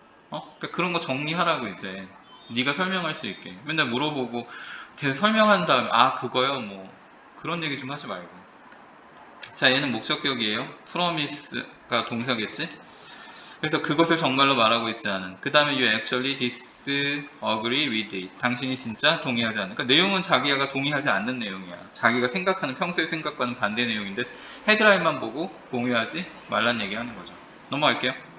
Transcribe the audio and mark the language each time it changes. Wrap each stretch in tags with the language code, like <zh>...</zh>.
<ko>그러니까 그런 거 정리하라고 이제 네가 설명할 수 있게 맨날 물어보고 걔 설명한 다음에 그거요 뭐 그런 얘기 좀 하지 말고. 자 얘는 목적격이에요. promise가 동사겠지. 그래서 그것을 정말로 말하고 있지 않은. 그 다음에</ko> <en>you actually disagree with it.</en> <ko>당신이 진짜 동의하지 않는. 그러니까 내용은 자기가 동의하지 않는 내용이야. 자기가 생각하는 평소의 생각과는 반대 내용인데 헤드라인만 보고 공유하지 말란 얘기하는 거죠. 넘어갈게요.</ko>